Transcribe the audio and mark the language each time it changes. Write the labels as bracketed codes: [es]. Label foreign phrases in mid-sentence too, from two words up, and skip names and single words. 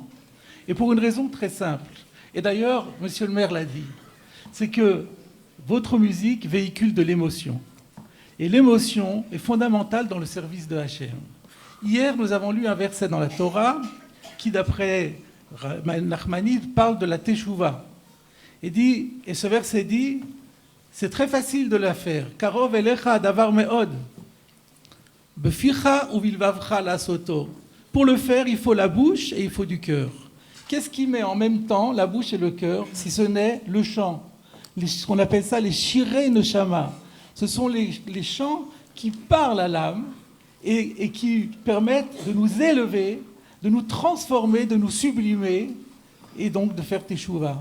[fr] Et pour une raison très simple. Et d'ailleurs, Monsieur le maire l'a dit, c'est que votre musique véhicule de l'émotion. Et l'émotion est fondamentale dans le service de Hachem. Hier, nous avons lu un verset dans la Torah qui, d'après Nachmanides, parle de la Teshuvah. Et ce verset dit, c'est très facile de la faire. [he] קרוב אליך דבר מאד. בפיך ובלבבך לעשותו. [fr] Pour le faire, il faut la bouche et il faut du cœur. Qu'est-ce qui met en même temps la bouche et le cœur, si ce n'est le chant? On appelle ça les [he] שירי נשמה. [fr] Ce sont les chants qui parlent à l'âme et qui permettent de nous élever, de nous transformer, de nous sublimer et donc de faire teshuva.